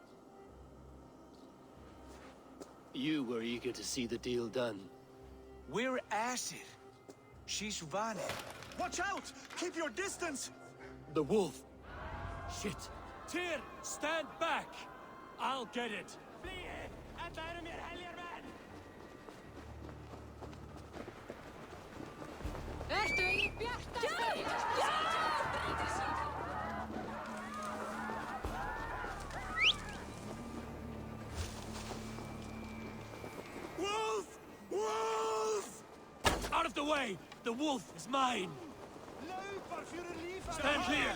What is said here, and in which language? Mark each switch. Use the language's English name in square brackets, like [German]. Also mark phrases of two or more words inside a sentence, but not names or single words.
[English] You were eager to see the deal done. We're acid. She's Vanny. Watch out! Keep your distance! The wolf! Shit! Tyr, stand back! I'll get it! [Icelandic] Ertu í bjartasta? [English] Wolf! Wolf! Out of the way! The wolf is mine! Stand clear!